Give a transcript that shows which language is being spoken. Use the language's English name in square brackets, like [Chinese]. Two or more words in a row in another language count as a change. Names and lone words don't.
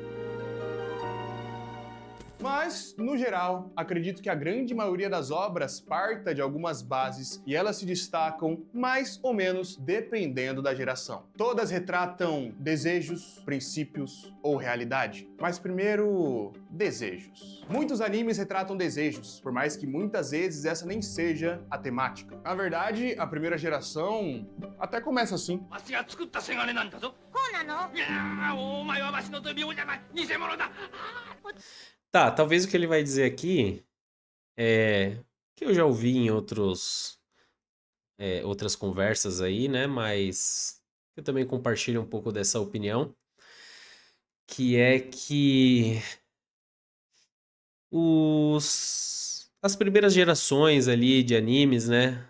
[Portuguese] Mas, no geral, acredito que a grande maioria das obras parta de algumas bases e elas se destacam mais ou menos dependendo da geração. Todas retratam desejos, princípios ou realidade. Mas primeiro, desejos. Muitos animes retratam desejos, por mais que muitas vezes essa nem seja a temática. Na verdade, a primeira geração até começa assim. [Japanese] わしが作ったせがれなんだぞ。そうなの？いやー、お前はわしの罪をじゃない、偽物だ。 [Portuguese] Tá, talvez o que ele vai dizer aqui é que eu já ouvi em outras conversas aí, né? Mas eu também compartilho um pouco dessa opinião, que é que as primeiras gerações ali de animes, né?